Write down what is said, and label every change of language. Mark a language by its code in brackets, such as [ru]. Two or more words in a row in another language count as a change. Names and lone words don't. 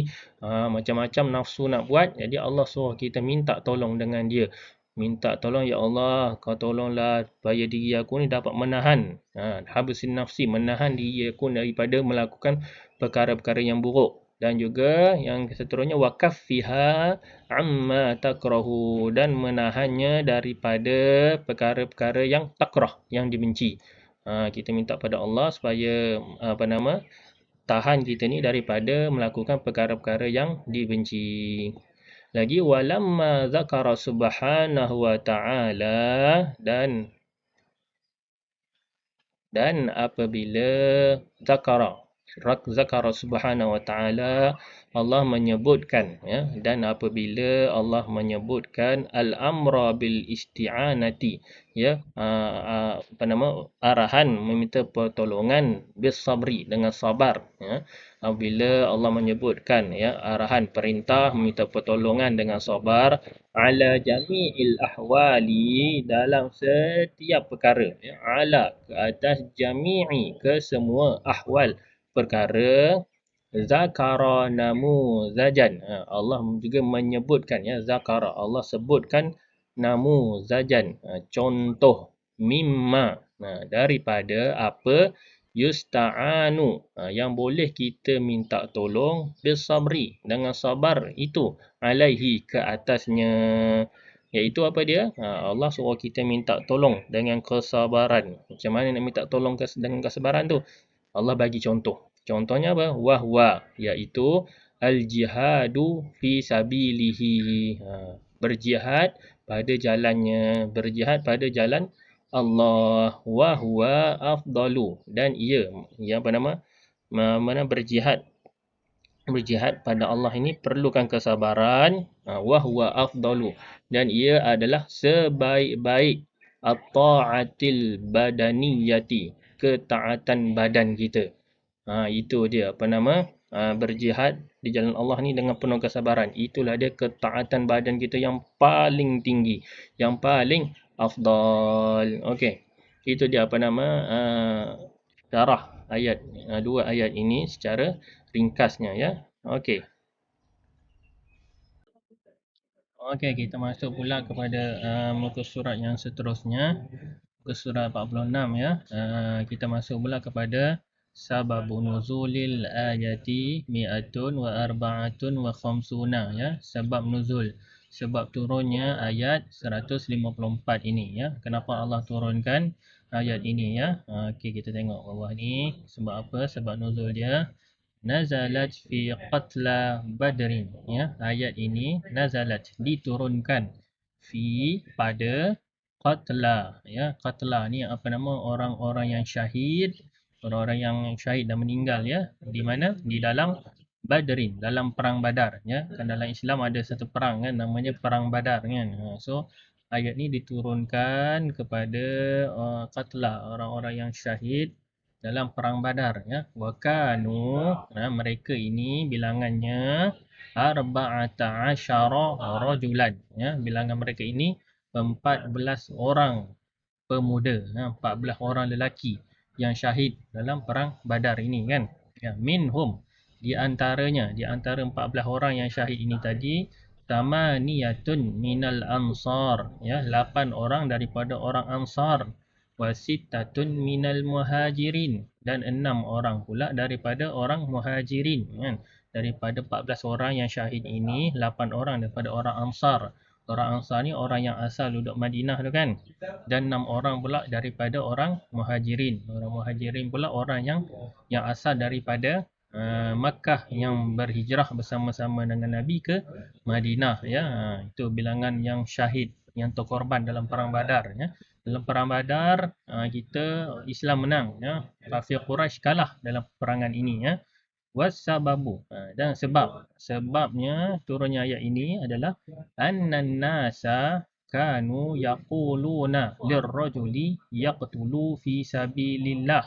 [ms] Macam-macam nafsu nak buat. Jadi Allah suruh kita minta tolong dengan dia. Minta tolong, [ar] يا الله, [ms] kau tolonglah supaya diri aku ni dapat menahan. [ar] حبس نفسي, [ms] menahan diri aku daripada melakukan perkara-perkara yang buruk. Dan juga yang seterusnya, [ar] وكفها عما تكره, [ms] dan menahannya daripada perkara-perkara yang takrah, yang dibenci. Kita minta pada Allah supaya tahan kita ni daripada melakukan perkara-perkara yang dibenci. Lagi, [ar] ولما ذكر سبحانه وتعالى, [ms] dan apabila [ar] ذكر سبحانه وتعالى, [ms] Allah menyebutkan, ya, dan apabila Allah menyebutkan [ar] الأمر بالاستعانة, [ms] ya, arahan meminta pertolongan [ar] بالصبر, [ms] dengan sabar, ya. Apabila Allah menyebutkan, ya, arahan perintah meminta pertolongan dengan sabar, [ar] على جميع الأحوال, [ms] dalam setiap perkara, ya, ala ke atas, jami'i ke semua, ahwal perkara, [ar] ذكر نموذجا, [ms] Allah juga menyebutkan, ya, zakara, Allah sebutkan, namuzajan, contoh, mimma, daripada apa, yusta'anu, yang boleh kita minta tolong, bisabri, dengan sabar itu, alaihi, ke atasnya. Iaitu apa dia? Allah suruh kita minta tolong dengan kesabaran. Macam mana nak minta tolong dengan kesabaran tu? Allah bagi contoh. Contohnya apa? Wahwa, iaitu [ar] الجهاد في سبيله. [ms] Berjihad pada jalannya, berjihad pada jalan Allah. [ar] وهو أفضل, [ms] dan ia, yang berjihad pada Allah ini perlukan kesabaran. [ar] وهو أفضل, [ms] dan ia adalah sebaik-baik [ar] الطاعات البدنية, [ms] ketaatan badan kita. Itu dia berjihad di jalan Allah ni dengan penuh kesabaran. Itulah dia ketaatan badan kita yang paling tinggi, yang paling afdal. Okey. Itu dia syarah ayat, dua ayat ini secara ringkasnya, ya. Okey. Okey, kita masuk pula kepada muka surat yang seterusnya. Muka surat 46, ya. Kita masuk pula kepada [ar] سبب نزول الآية مائة وأربعة وخمسين, [ms] ya. Sebab nuzul, sebab turunnya ayat 154 ini, ya. Kenapa Allah turunkan ayat ini, ya? Okey, kita tengok bawah ni. Sebab apa? Sebab nuzul dia. [ar] نزلت في قتلى بدر, ya. [ms] Ayat ini nazalat, diturunkan, fi, pada, qatla, ya. Qatla ni orang-orang yang syahid, orang-orang yang syahid dan meninggal, ya. Di mana? Di dalam Badrin, dalam perang Badar, ya. Kan dalam Islam ada satu perang, kan, namanya perang Badar, kan. So ayat ni diturunkan kepada qatla, orang-orang yang syahid dalam perang Badar, ya. [ar] وكانوا, [ms] mereka ini bilangannya [ar] أربعة عشر رجلا, [ms] ya. Bilangan mereka ini 14 orang pemuda, 14 orang lelaki yang syahid dalam perang Badar ini, kan. Ya, minhum, di antara 14 orang yang syahid ini tadi, [ar] ثمانية من الأنصار, [ms] ya, 8 orang daripada orang Ansar, [ar] وستة من المهاجرين, [ms] dan 6 orang pula daripada orang muhajirin, kan. Daripada 14 orang yang syahid ini, 8 orang daripada orang Ansar. Orang Ansar ni orang yang asal duduk Madinah tu, kan. Dan 6 orang pula daripada orang muhajirin. Orang muhajirin pula orang yang asal daripada Makkah, yang berhijrah bersama-sama dengan Nabi ke Madinah, ya. Itu bilangan yang syahid, yang terkorban dalam perang Badar, ya. Dalam perang Badar, Islam menang, ya. Kafir Quraisy kalah dalam perangan ini, ya. [ar] Wasababu, [ms] dan sebabnya turunnya ayat ini adalah [ar] أن الناس كانوا يقولون للرجل يقتل في سبيل الله.